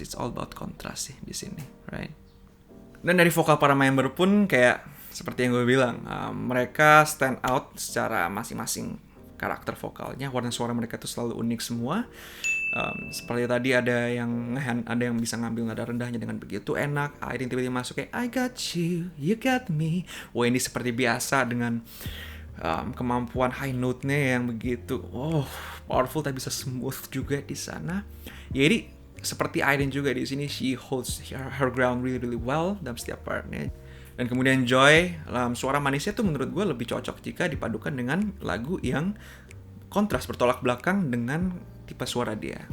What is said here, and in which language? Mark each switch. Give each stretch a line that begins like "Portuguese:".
English: It's all about
Indonesian: kontras sih di sini, right? Dan dari vokal para member pun kayak seperti yang gue bilang, mereka
English: stand out
Indonesian: secara masing-masing karakter vokalnya. Warna suara mereka tuh selalu unik semua. Seperti tadi ada yang bisa ngambil nada rendahnya dengan begitu enak. Akhirnya tiba-tiba masuk kayak
English: I got you, you got me.
Indonesian: Wah, ini seperti biasa dengan kemampuan high note-nya yang begitu powerful tapi bisa smooth juga di sana. Jadi seperti Aiden juga di sini,
English: she holds her ground really well
Indonesian: dalam setiap partnya. Dan kemudian Joy, suara manisnya tuh menurut gue lebih cocok jika dipadukan dengan lagu yang kontras, bertolak belakang dengan tipe suara dia.